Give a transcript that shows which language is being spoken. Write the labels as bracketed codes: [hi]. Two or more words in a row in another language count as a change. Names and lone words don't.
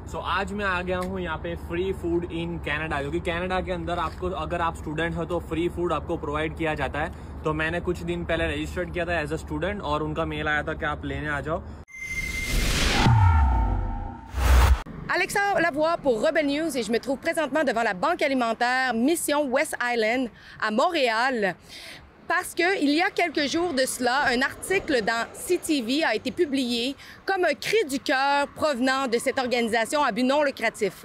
[hi] आज मैं आ गया हूँ यहाँ पे [en] free food in Canada, [hi] क्योंकि कनाडा के अंदर आपको अगर आप स्टूडेंट हो तो [en] free food [hi] आपको प्रोवाइड किया जाता है। तो मैंने कुछ दिन पहले रजिस्टर्ड किया था [en] as a student [hi] और उनका मेल आया था कि आप लेने आ जाओ। [fr] Alexandre Lavoie pour Rebel News et je me trouve présentement devant la banque alimentaire Mission West Island à Montréal parce qu'il y a quelques jours de cela, un article dans CTV a été publié comme un cri du cœur provenant de cette organisation à but non lucratif.